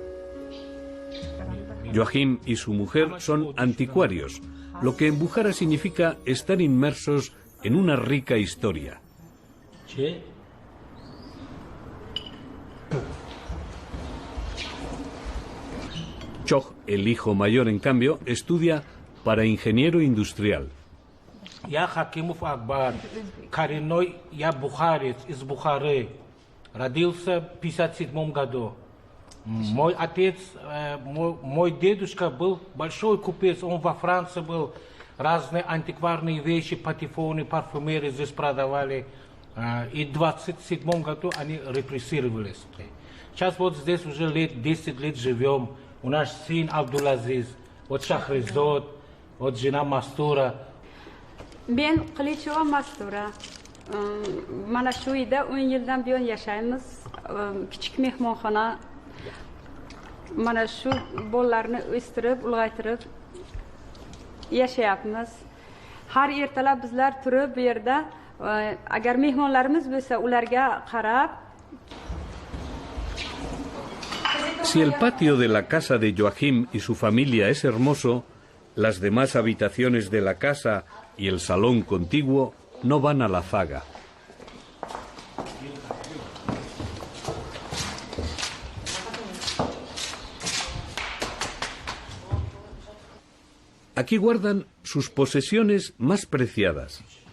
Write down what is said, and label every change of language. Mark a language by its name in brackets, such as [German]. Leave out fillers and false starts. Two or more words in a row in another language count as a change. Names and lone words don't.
[Spanish] Joachim y su mujer son anticuarios, lo que en Bujará significa estar inmersos en una rica historia. Choj, el hijo mayor, en cambio, estudia para ingeniero industrial. [Russian] Я Хакимов Акбар, коренной я бухарец из Бухары. Родился в 1957 году. Мой отец, мой дедушка был большой купец, он во Франции был, разные антикварные вещи, патефоны, парфюмерии здесь продавали. И в 27 году они репрессировались. Сейчас вот здесь уже 10 лет живем. У нас сын Абдулазиз, вот Шахризод, вот жена Мастура. [Uzbek] Ben Qilichova Mastura. Mana shu uyda 10 yildan buyon yashaymiz. Kichik mehmonxona. Mana shu bolalarni o'stirib, ulg'aytirib yashayapmiz. Har ertalab bizlar turib bu yerda agar mehmonlarimiz bo'lsa, ularga qarab. [Spanish] Si el patio de la casa de Joachim y su familia es hermoso, las demás habitaciones de la casa y el salón contiguo no van a la zaga. Aquí guardan sus posesiones más preciadas.